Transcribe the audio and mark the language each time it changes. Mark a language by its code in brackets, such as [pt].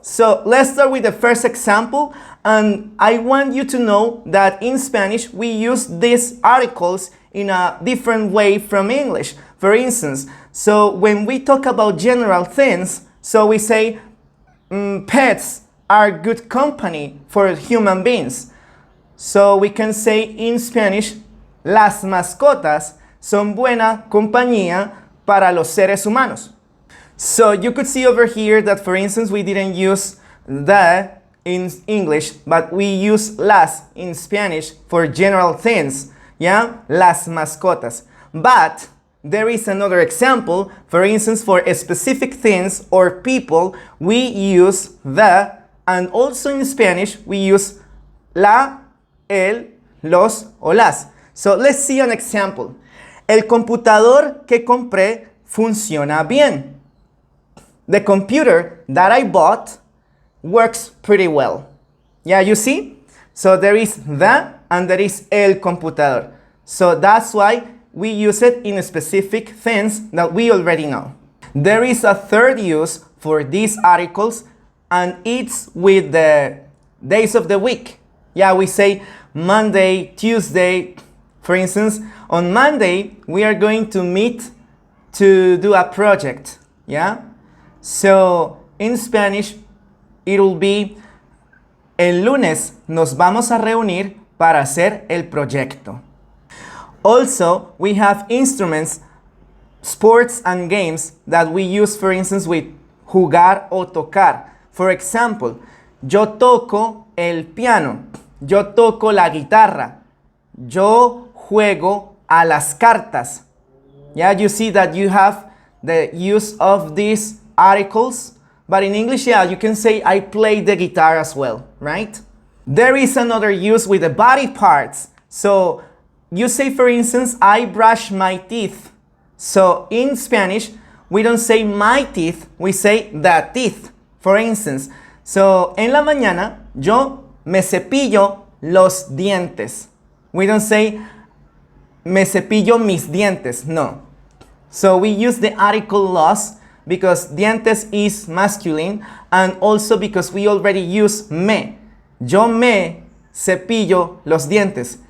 [en] So let's start with the first example. And I want you to know that in Spanish, we use these articles in a different way from English. For instance, so when we talk about general things, so we say pets are good company for human beings. So we can say in Spanish, [es] las mascotas son buena compañía para los seres humanos. [en] So you could see over here that, for instance, we didn't use the in English, but we use las in Spanish for general things. Yeah, las mascotas. But there is another example. For instance, for specific things or people, we use the, and also in Spanish, we use la, el, los o las. So let's see an example. [es] El computador que compré funciona bien. [en] The computer that I bought works pretty well. Yeah, you see? So there is the and there is el computador. So that's why we use it in specific things that we already know. There is a third use for these articles, and it's with the days of the week. Yeah, we say Monday, Tuesday. For instance, on Monday, we are going to meet to do a project. Yeah? So, in Spanish, it will be [es] el lunes nos vamos a reunir para hacer el proyecto. [en] Also, we have instruments, sports and games that we use, for instance, with jugar o tocar. For example, [es] yo toco el piano. Yo toco la guitarra. Yo juego a las cartas. [en] Yeah, you see that you have the use of these articles. But in English, yeah, you can say I play the guitar as well, right? There is another use with the body parts. So you say, for instance, I brush my teeth. So in Spanish, we don't say my teeth, we say the teeth. For instance, so [es] en la mañana, yo me cepillo los dientes. [en] We don't say [es] me cepillo mis dientes, no. [en] So we use the article los because dientes is masculine, and also because we already use me. [es] Yo me cepillo los dientes.